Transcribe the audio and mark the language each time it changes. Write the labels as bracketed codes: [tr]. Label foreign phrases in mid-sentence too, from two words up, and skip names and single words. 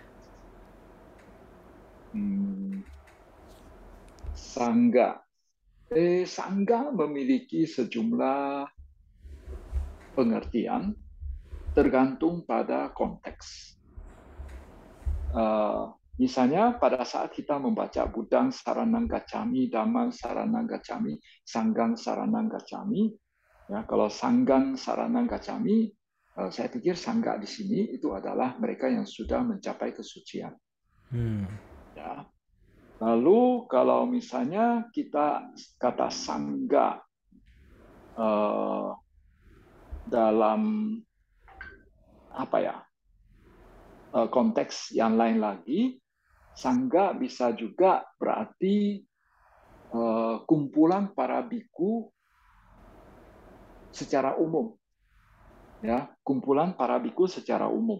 [id] Hmm. Sangga. Sangga memiliki sejumlah pengertian tergantung pada konteks. Misalnya pada saat kita membaca [pi] Budang Saranang Gacami, Dhammang Saranang Gacami, [id] Sanggang Saranang Gacami, ya kalau [pi] Sanggang Saranang Gacami, [id] saya pikir sangga di sini itu adalah mereka yang sudah mencapai kesucian. Hmm, Ya. Lalu kalau misalnya kita kata sangga dalam apa ya konteks yang lain lagi, sangga bisa juga berarti kumpulan para biku secara umum, ya, kumpulan para biku secara umum.